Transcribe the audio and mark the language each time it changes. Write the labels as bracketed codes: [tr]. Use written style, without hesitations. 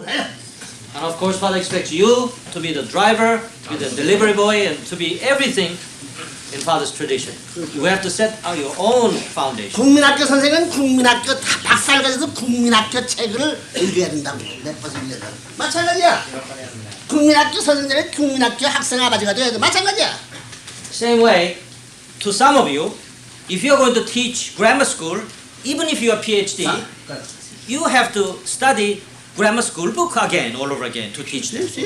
[en] And of course, Father expects you to be the driver, to be the delivery boy, and to be everything in Father's tradition. You have to set out your own foundation. [ko] 국민학교 선생은 국민학교 박사를 가져서 국민학교 책을 읽어야 된다고. 몇 번씩 읽어야 된다고. 마찬가지야. 국민학교 선생들은 국민학교 학생 아버지가 돼야 돼. 마찬가지야. [en] Same way, to some of you, if you are going to teach grammar school, even if you are PhD, you have to study grammar school book again, all over again, to teach them.